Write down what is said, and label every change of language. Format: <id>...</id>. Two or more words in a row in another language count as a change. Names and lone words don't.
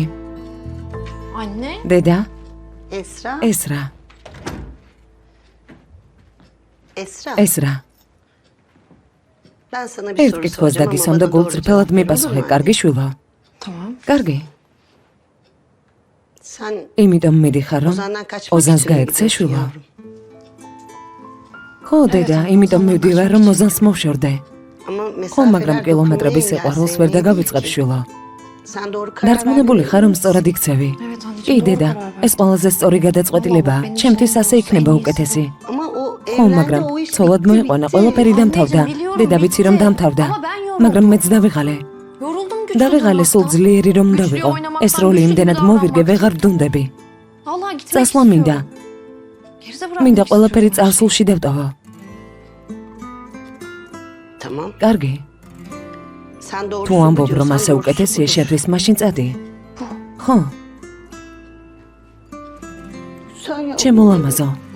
<tr>Anne.</tr> <ka>დედა,</ka> <tr>Esra,</tr> <ka>ესრა.</ka> <tr>Esra.</tr> <ka>ესრა.</ka> <tr>Ben sana bir</tr> <ka>ერთ</ka> <tr>soru</tr> <ka>კითხვას</ka> <tr>soracağım</tr> <ka>დაგისვამ</ka> <tr>ama</tr> <ka>და</ka> <tr>bana doğru</tr> <ka>გულწრფელად</ka> <tr>cevap ver,</tr> <ka>მიპასუხე,</ka> <tr>olur mu?</tr> <ka>კარგი შვილო.</ka> <tr>Tamam.</tr> <ka>კარგი.</ka> <tr>Sen</tr> <ka>იმიტომ მიდიხარ, რომ</ka> <tr>Ozan'dan kaçmak</tr> <ka>ოზანს</ka> <tr>için mi</tr> <ka>გაექცე</ka> <tr>gidiyorsun</tr> <ka>შვილო.</ka> <tr>yavrum?</tr> <ka>ხო, დედა, იმიტომ მივდივარ, რომ ოზანს მოვშორდე.</ka> <tr>Ama</tr> <ka>ხო, მაგრამ</ka> <tr>mesafeler</tr> <ka>კილომეტრების</ka> <tr>dokunmaya</tr> <ka>სიყვარულს</ka> <tr>engelleyen</tr> <ka>ვერ</ka> <tr>değil</tr> <ka>დაგავიწყებ</ka> <tr>ki.</tr> <ka>შვილო.</ka> <tr>Sen doğru karar</tr> <ka>დარწმუნებული ხარ, რომ სწორად იქცევი.</ka> <tr>Evet anneciğim.</tr> <ka>კი, დედა, ეს ყველაზე სწორი გადაწყვეტილებაა. ჩემთვის ასე იქნება უკეთესი.</ka> <tr>Ama o</tr> <ka>ხო,</ka> <tr>evlendi,</tr> <ka>მაგრამ</ka> <tr>o iş</tr> <ka>ცოლად</ka> <tr>bitti,</tr> <ka>მოიყვანა,</ka> <tr>bitti.</tr> <ka>ყველაფერი დამთავრდა. დედა ვიცი რომ დამთავრდა. მაგრამ მეც დავიღალე.</ka> <tr>Yoruldum güçlü</tr> <ka>დავიღალე სულ</ka> <tr>durmaktan.</tr> <ka>ძლიერი რომ დავიყო. ეს როლი იმდენად მოვირგე, ვეღარ ვდუნდები.</ka> <tr>Vallahi gitmek</tr> <ka>წასვლა მინდა.</ka> <tr>Geride bırakmak</tr> <ka>მინდა</ka> <tr>istiyorum.</tr> <ka>ყველაფერი წარსულში დავტოვო.</ka> <tr>Tamam.</tr> <ka>კარგი.</ka> <tr>Sen doğru</tr> <ka>თუ ამბობ რომ ასე უკეთესია შეთვის, mაშინ წადი. ხო, ჩემო ლამაზო.</ka>